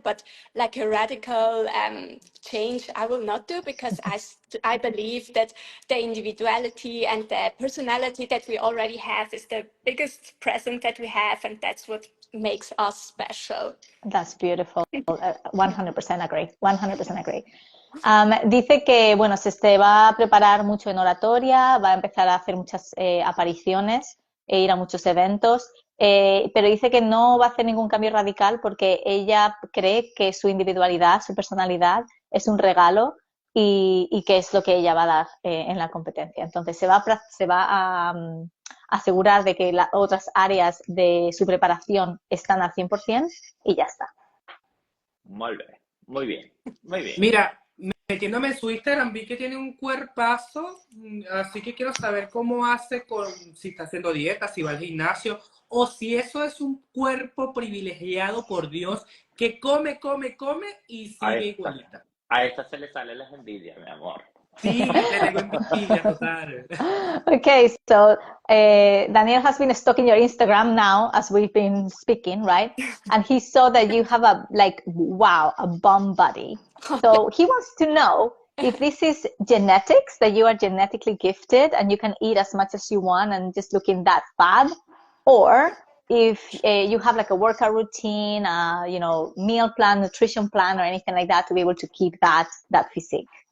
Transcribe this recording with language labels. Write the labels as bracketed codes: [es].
[en] But like a radical change, I will not do, because I believe that the individuality and the personality that we already have is the biggest present that we have, and that's what makes us special. That's beautiful. 100% agree. 100% agree. [es] Dice que, bueno, se va a preparar mucho en oratoria, va a empezar a hacer muchas apariciones e ir a muchos eventos, pero dice que no va a hacer ningún cambio radical porque ella cree que su individualidad, su personalidad es un regalo y que es lo que ella va a dar en la competencia. Entonces se va a asegurar de que las otras áreas de su preparación están al 100% y ya está. Muy bien. Mira, metiéndome en su Instagram vi que tiene un cuerpazo, así que quiero saber cómo hace si está haciendo dieta, si va al gimnasio, o si eso es un cuerpo privilegiado por Dios, que come y sigue igualita. A esta se le sale las envidias, mi amor. Sí, le tengo envidia total. [en] Okay, so Daniel has been stalking your Instagram now as we've been speaking, right? And he saw that you have a bomb body. So he wants to know if this is genetics, that you are genetically gifted and you can eat as much as you want and just looking that fab, or if you have like a workout routine, meal plan, nutrition plan, or anything like that to be able to keep that physique.